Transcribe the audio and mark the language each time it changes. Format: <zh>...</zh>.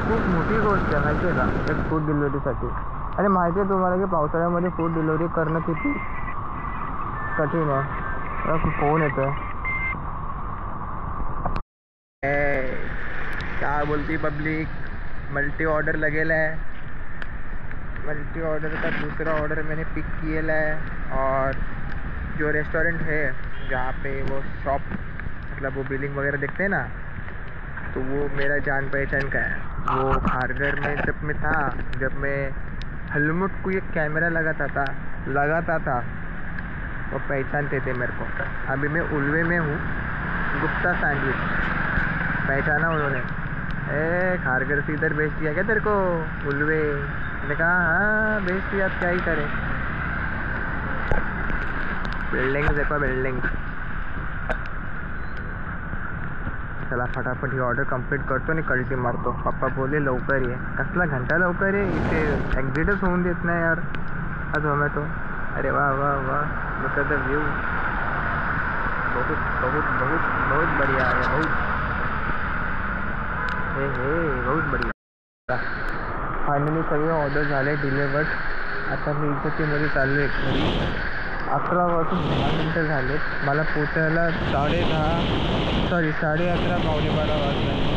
<mr>खूप मोठी गोष्ट आहे माहिती आहे का एक फूड डिलिव्हरीसाठी. आणि माहिती आहे तुम्हाला की पावसाळ्यामध्ये फूड डिलिव्हरी करणं किती कठीण आहे. फोन येतो आहे</mr> <hi>क्या बोलती पब्लिक. मल्टी ऑर्डर लगेला है. मल्टी ऑर्डर का दूसरा ऑर्डर मैंने पिक किया है. और जो रेस्टोरेंट है जहाँ पे वो शॉप मतलब वो बिलिंग वगैरह देखते हैं ना तो वो मेरा जान पहचान का है. वो खारघर में जब मैं था जब मैं हेलमेट को एक कैमरा लगाता था वो पहचानते थे मेरे को. अभी मैं उल्वे में हूँ. वो पिस्ता सैंडविच पहचाना उन्होंने। ए खारघर से इधर भेज दिया क्या तेरे को उल्वे? मैंने कहा हाँ भेज दिया, अब क्या ही करे। बिल्डिंग देखो बिल्डिंग।</hi> <mr>चला फटाफट ही ऑर्डर कंप्लीट करतो आणि कल्टी मारतो। पप्पा बोले लवकर ये, कसला घंटा लवकर ये, इथे एक्झिटच होऊन देत नाही यार हा झोमॅटो।</mr> <hi>अरे वाह वाह वाह,</hi> <en>look at the view,</en> <hi>बहुत बहुत बहुत बहुत बढ़िया है, बहुत हे बहुत बढ़िया।</hi> <mr>फायनली सगळे ऑर्डर झाले डिलिवर्ड। आता मी इज्जतीमध्ये चाललो आहे घरी। 11 वाजून 10 मिनटं झालेत, मला पोचायला 11:30 पावणे 12 वाजले।</mr>